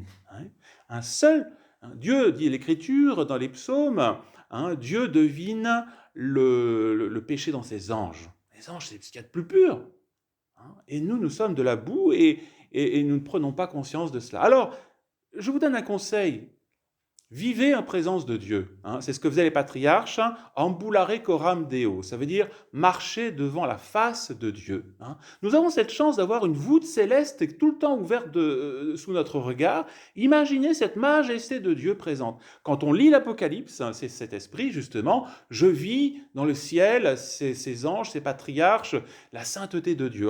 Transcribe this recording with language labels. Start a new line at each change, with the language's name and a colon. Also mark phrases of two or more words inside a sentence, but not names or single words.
French: Un seul, Dieu, dit l'Écriture dans les psaumes, Dieu devine le péché dans ses anges. Les anges, c'est ce qu'il y a de plus pur. Et nous sommes de la boue et nous ne prenons pas conscience de cela. Alors, je vous donne un conseil. Vivez en présence de Dieu. C'est ce que faisaient les patriarches.
Latin: Ambulare coram Deo.
French: Ça veut dire marcher devant la face de Dieu. Nous avons cette chance d'avoir une voûte céleste tout le temps ouverte sous notre regard. Imaginez cette majesté de Dieu présente. Quand on lit l'Apocalypse, c'est cet esprit justement. Je vis dans le ciel ces anges, ces patriarches, la sainteté de Dieu.